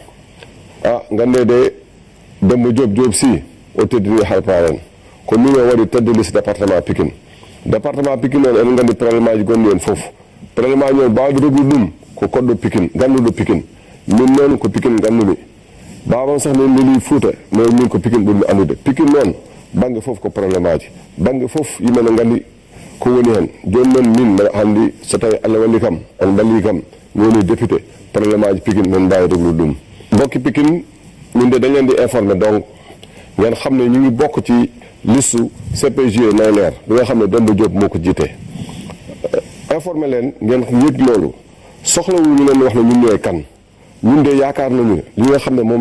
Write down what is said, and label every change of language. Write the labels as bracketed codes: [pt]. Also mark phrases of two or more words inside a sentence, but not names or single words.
[ff] Gande de Demba Diop si o teddini halparen ko min o waɗi tedde [fr] liste département [ff] Pikine on en gandi prélèvement ji gonɗi hen foof prélèvement ji on mbawde reglude ɗum ko kodɗo Pikine ganduɗo Pikine min noon ko Pikine gandumi babam sax min leli Fouta mais min ko Pikine ɓurmi andude Pikine noon banggue foof ko probléme aji banggue foof yimɓe ne gandi ko woni hen joni noon min mbeɗa andi so tawi Allah walli kam on balli kam mi woni député probléme aji Pikine min mbawi reglude ɗum mbokki Pikine min de [wo] dañ leen di informé donc ngeen xam ne ñu ngi bokk ci liste CPJ Nayler bi nga xam ne Demba Diop moo ko jiite informé leen ngeen yëg loolu soxlawu ñu leen wax ne ñun ñooy kan ñun de yaakaar nañu li nga xam ne moom